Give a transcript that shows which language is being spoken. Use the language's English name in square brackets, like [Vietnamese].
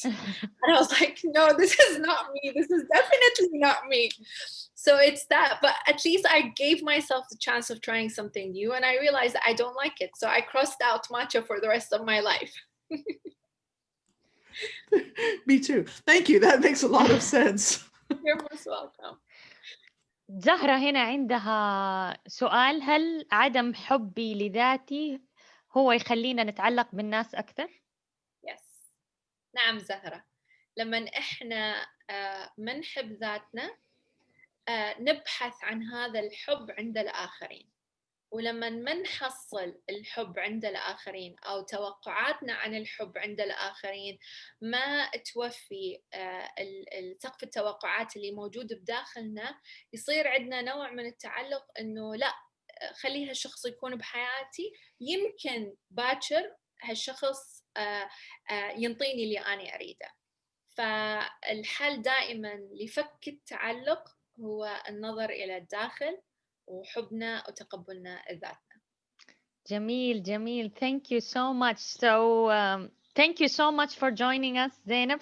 [English] And I was like, no, this is not me. This is definitely not me. So it's that, but at least I gave myself the chance of trying something new, and I realized that I don't like it. So I crossed out matcha for the rest of my life. Me too. Thank you. That makes a lot of sense. You're most welcome. [Arabic] زهرة هنا عندها سؤال: هل عدم حبي لذاتي هو يخلينا نتعلق بالناس أكثر؟ [English] Yes. [Arabic] نعم زهرة، لما إحنا منحب ذاتنا نبحث عن هذا الحب عند الآخرين. ولما ما نحصل الحب عند الآخرين أو توقعاتنا عن الحب عند الآخرين ما توفي سقف التوقعات اللي موجود بداخلنا، يصير عندنا نوع من التعلق إنه لا، خلي هالشخص يكون بحياتي، يمكن باكر هالشخص ينطيني اللي أنا أريده. فالحل دائما لفك التعلق هو النظر إلى الداخل وحبنا وتقبلنا ذاتنا. جميل جميل. [English] Thank you so much. So thank you so much for joining us زينب.